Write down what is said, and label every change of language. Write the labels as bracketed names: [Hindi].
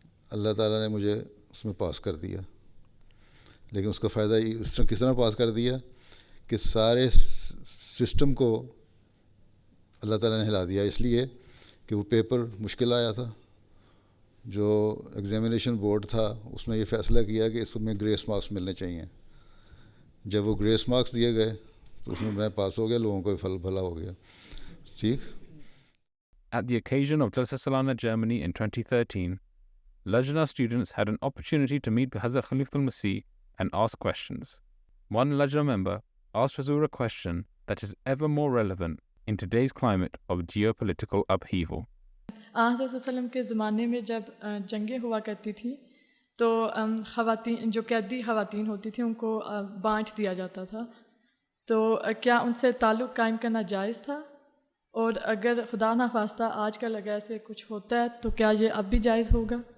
[Urdu] اللہ تعالیٰ نے مجھے اس میں پاس کر دیا, لیکن اس کا فائدہ اس طرح کس طرح پاس کر دیا کہ سارے سسٹم کو اللہ تعالیٰ نے ہلا دیا, اس لیے کہ وہ پیپر مشکل آیا تھا. جو ایگزامینیشن بورڈ تھا اس نے یہ فیصلہ کیا کہ اس میں گریس مارکس ملنے چاہیے. جب وہ گریس مارکس دیے گئے تو اس میں میں پاس ہو گیا, لوگوں کو پھل بھلا ہو گیا. ٹھیک. [English] At the occasion of Jalsa Salana Germany in 2013, Lajna students had an opportunity to meet Hazrat Khalifatul Masih and ask questions. One Lajna member asked Hazur a question that is ever more relevant in today's climate of geopolitical upheaval. [Urdu] آن صلی اللہ علیہ وسلم کے زمانے میں جب جنگیں ہوا کرتی تھیں تو خواتین جو قیدی خواتین ہوتی تھیں ان کو بانٹ دیا جاتا تھا، تو کیا ان سے تعلق قائم کرنا جائز تھا؟ اور اگر خدا نخواستہ آج کل اگر ایسے کچھ ہوتا ہے تو کیا یہ اب بھی جائز ہوگا؟